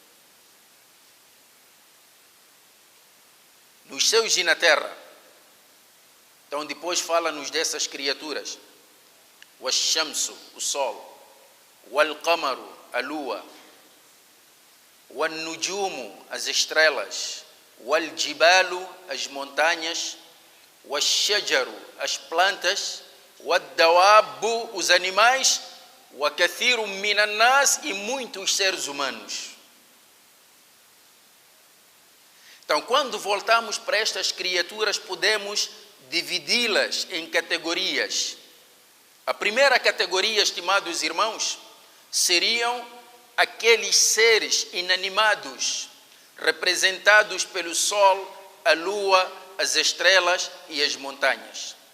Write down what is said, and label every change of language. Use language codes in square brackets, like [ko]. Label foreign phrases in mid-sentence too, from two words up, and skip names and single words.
[pt] Nos céus e na terra. Então depois fala-nos dessas criaturas. Wash-shamsu, o sol, wal-qamaru, a lua, wan-nujumu, as estrelas, wal-jibalu, as montanhas, wash-shajaru, as plantas, wad-dawabu, os animais, [ar] وكثير من الناس, [pt] e muitos seres humanos. Então, quando voltamos para estas criaturas, podemos dividi-las em categorias. A primeira categoria, estimados irmãos, seriam aqueles seres inanimados, representados pelo sol, a lua, as estrelas e as montanhas.